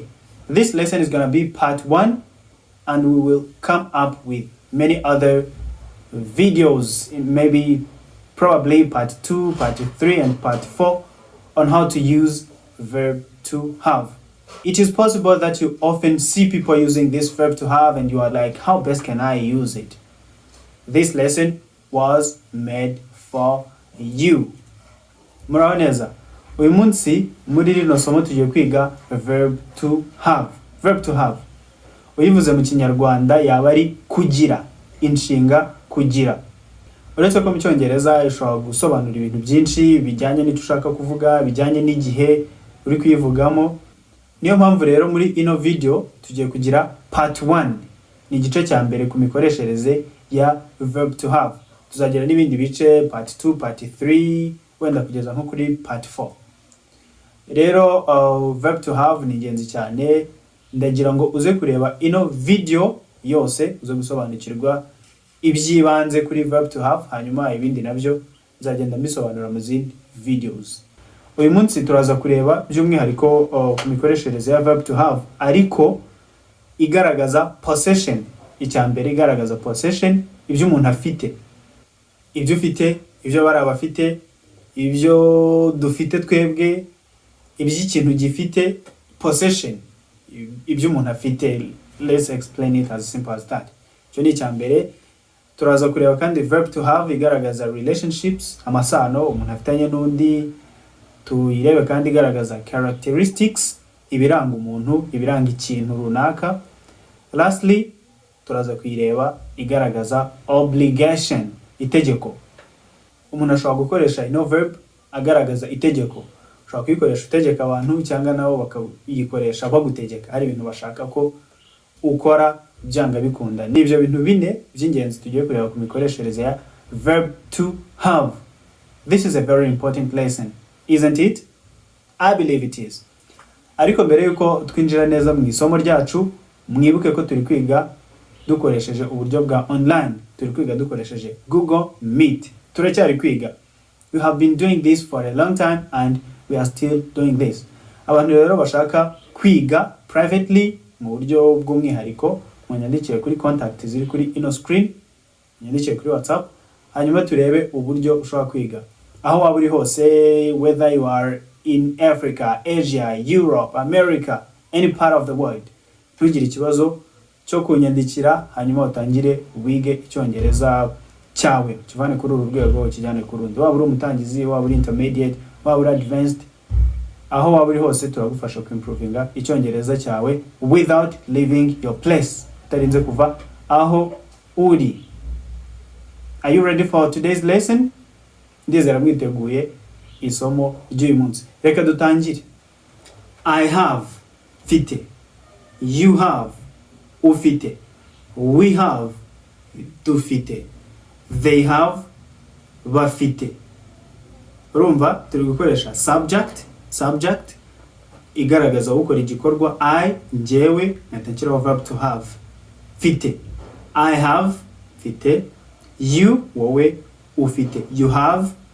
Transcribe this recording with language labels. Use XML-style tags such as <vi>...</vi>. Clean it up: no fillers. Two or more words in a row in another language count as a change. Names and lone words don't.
<en>This lesson is going to be part 1, and we will come up with many other videos, maybe probably part 2, part 3, and part 4 on how to use verb to have. It is possible that you often see people using this verb to have and you are like, how best can I use it? This lesson was made for you.</en> <rw>Muraho neza. Uyu munsi muri rino somo tugiye kwiga</rw> <en>verb to have. Verb to have.</en> <rw>Uyivuze mu Kinyarwanda yaba ari kugira, inshinga kugira. Uretse ko mu Cyongereza ishobora gusobanura ibintu byinshi bijyanye n'icyo ushaka kuvuga, bijyanye n'igihe uri kwivugamo. Niyo mpamvu rero muri ino video tugiye kugira part 1. Ni igice cya mbere ku mikoreshereze ya</rw> <en>verb to have.</en> <rw>Tuzagira n'ibindi bice</rw> <en>part 2, part 3,</en> <rw>wenda kugeza nko kuri part 4. Rero</rw> <en>verb to have</en> <rw>ni ingenzi cyane. Ndagira ngo uze kureba ino video yose uze gusobanukirwa ibyibanze kuri</rw> <en>verb to have,</en> <rw>hanyuma ibindi nabyo nzagenda mbisobanura mu zindi videos. Uyu munsi turaza kureba by'umwihariko ku mikoreshereze ya</rw> <en>verb to have,</en> <rw>ariko igaragaza possession. Icyambere igaragaza possession, ibyo umuntu afite. Ibyo ufite, ibyo bari abafite, ibyo dufite twebwe, iby'ikintu gifite, possession. Ibyo umuntu afite.</rw> <en>Let's explain it as simple as that.</en> <rw>Cyo ni icyambere. Turaza kureba kandi</rw> <en>verb to have</en> <rw>igaragaza relationships, amasano umuntu afitanye n'undi. Tuyirebe kandi igaragaza characteristics, ibiranga umuntu, ibiranga ikintu runaka. Lastly, turaza kuyireba igaragaza obligation, itegeko. Umuntu ashobora gukoresha ino verb agaragaza itegeko. Ushobora kuyikoresha utegeka abantu cyangwa nabo bakayikoresha bagutegeka. Hari ibintu bashaka ko ukora byanga bikunda. Nibyo bintu bine by'ingenzi tugiye kureba ku mikoreshereze ya</rw> <en>verb to have. This is a very important lesson, isn't it? I believe it is.</en> <rw>Ariko mbere yuko twinjira neza mu isomo ryacu, mwibuke ko turi kwiga dukoresheje uburyo bwa online. Turi kwiga dukoresheje Google Meet. Turacyari kwiga.</rw> <en>We have been doing this for a long time and we are still doing this.</en> <rw>Abantu rero bashaka kwiga privately mu buryo bw'umwihariko, mwanyandikire kuri contact ziri kuri ino screen, mwanyandikire kuri WhatsApp, hanyuma turebe uburyo ushobora kwiga. Aho waba uri hose,</rw> <en>whether you are in Africa, Asia, Europe, America, any part of the world,</en> <rw>ntugire ikibazo cyo kunyandikira, hanyuma utangire wige Icyongereza cyawe. Kivane kuri uru rwego kijyane ku rundi. Waba uri umutangizi, waba uri intermediate, waba uri advanced, aho waba uri hose turagufasha ku improvinga Icyongereza cyawe</rw> <en>without leaving your place.</en> <rw>Utarinze kuva aho uri.</rw> <en>Are you ready for today's lesson?</en> <rw>Ndizera mwiteguye isomo ry'uyu munsi. Reka dutangire.</rw> <en>I have, fite. You have, ufite. We have, dufite. They have,</en> <rw>bafite. Urumva turi gukoresha subject igaragaza ukora igikorwa I, njyewe, natakiraho</rw> <en>verb to have.</en> <rw>Fite.</rw> <en>I have,</en> <rw>fite.</rw> <en>You,</en> <rw>wowe, ufite.</rw> <en>You have.</en>